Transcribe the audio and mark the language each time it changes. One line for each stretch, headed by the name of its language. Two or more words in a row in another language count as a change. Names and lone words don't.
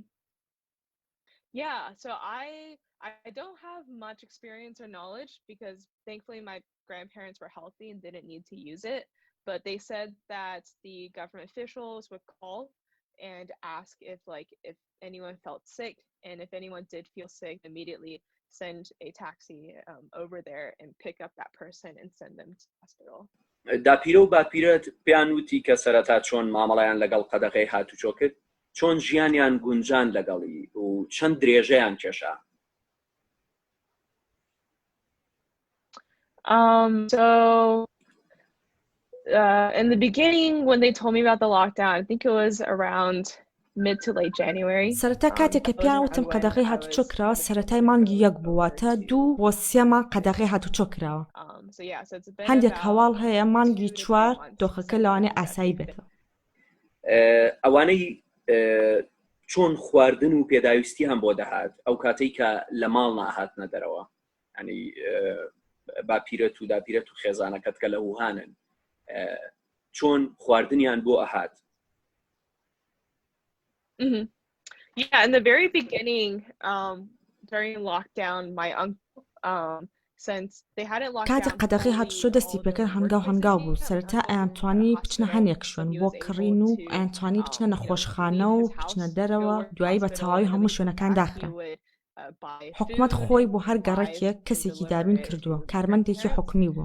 English: Yeah, so I don't have much experience or knowledge because thankfully my grandparents were healthy and didn't need to use it, but they said that the government officials would call and ask if anyone felt sick, and if anyone did feel sick, immediately send a taxi over there and pick up that person and send them to the hospital.
Central Kurdish: داپیرە و باپیرەت پێیان وتی کە سەرەتا چۆن مامەڵەیان لەگەڵ قەدەغەی هاتوچۆ کرد، چۆن ژیانیان گونجان لەگەڵی و چەند درێژەیان کێشا؟
English: So in the beginning when they told me about the lockdown, I think it was around mid to late January.
Central Kurdish: سەرەتا کاتێک کە پیان وتم قەدەغەی هاتوچۆ کراوە سەرەتای مانگی 1 بووە تا 2 بۆ 3 مانگ قەدەغەی هاتوچۆ کراوە. هەندێک هەواڵ هەیە مانگی 4 دۆخەکە لەوانەیە ئاسایی بێتەوە. ئەوانەی چۆن خواردن و پێداویستی هەم بۆ دەهات ئەو کاتەی کە لە ماڵ ناهاتنە دەرەوە، ینی باپیرەت و داپیرەت و خێزانەکەت کە لە وهانن چۆن خواردنیان بۆ ئەهات؟
English: Yeah, in the very beginning, during lockdown, my uncle, since they hadn't locked down.
Central Kurdish: کاتە قەدەغەی هاتوچۆ دەستی پێکرد هەنگاو بوو. سەرەتا ئەیانتوانی بچنە هەنێک شوێن بۆ کڕین و ئەیانتوانی بچنە نەخۆشخانە و بچنە دەرەوە، دوایی بە تەواوی هەموو شوێنەکان داخرا. حکومەت خۆی بۆ هەر گەڕێکێک کەسێکی دابین کردووە، کارمەندێکی حکومی بووە.